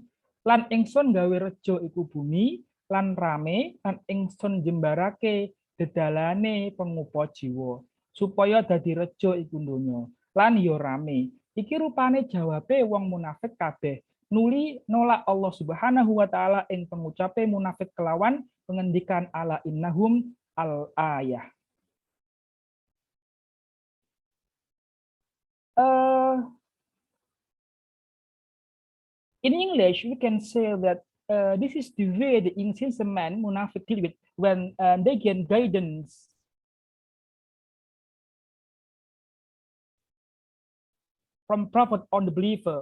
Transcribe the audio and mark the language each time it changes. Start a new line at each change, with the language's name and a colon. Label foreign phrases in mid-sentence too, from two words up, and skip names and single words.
Javanese: Lan ingsun gawe rejo iku bumi lan rame, lan ingsun jembarake dedalane pengupa jiwa supaya dadi rejo iku donya lan yo rame." Iki rupane jawabe wong munafik kabeh nuli nolak
Arabic: الله سبحانه وتعالى
Javanese: ing pengucape munafik kelawan pengendikan ala
Arabic: إنهم الآية.
English: In English, we can say that this is the way the insincere man munafik deal with when they gain guidance from prophet on the believer.